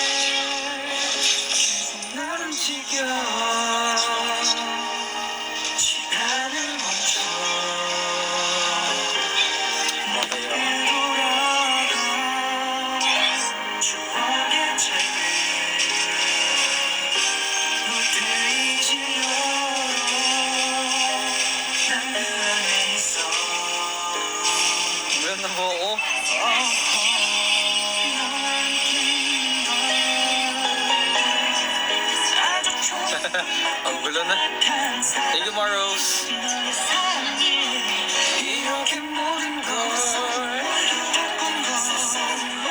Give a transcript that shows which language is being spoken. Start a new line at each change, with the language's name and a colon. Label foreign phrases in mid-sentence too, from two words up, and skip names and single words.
Korean: 계속 나를 지켜 시간을 멈춰 돌아가 추억의 책을 널 데이지로 난그 안에 있어
Filipino: Meron na buhok ko. Ang gulo na.
English: Thank you, Maros.
Korean: 이렇게 모든 걸 바꾼 걸